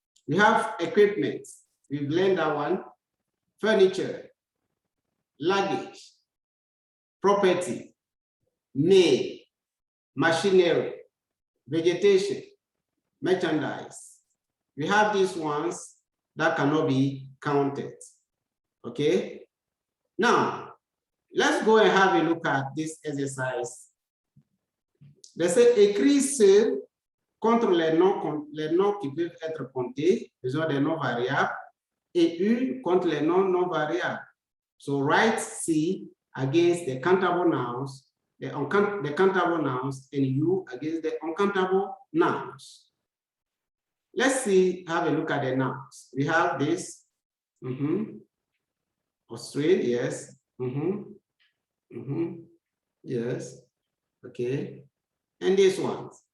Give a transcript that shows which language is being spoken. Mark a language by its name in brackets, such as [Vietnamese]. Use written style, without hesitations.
[English] We have equipment. We've learned that one. Furniture, luggage, property, maid, machinery, vegetation, merchandise. We have these ones that cannot be counted. Okay? Now, let's go and have a look at this exercise. They say [French] écris seul contre les noms qui peuvent être comptés, besoin des noms variables, et U contre les noms non variables. [English] So write C against the countable nouns, the countable nouns, and U against the uncountable nouns. Let's see, have a look at the nouns. We have this, Australia, yes, yes, okay, and this one.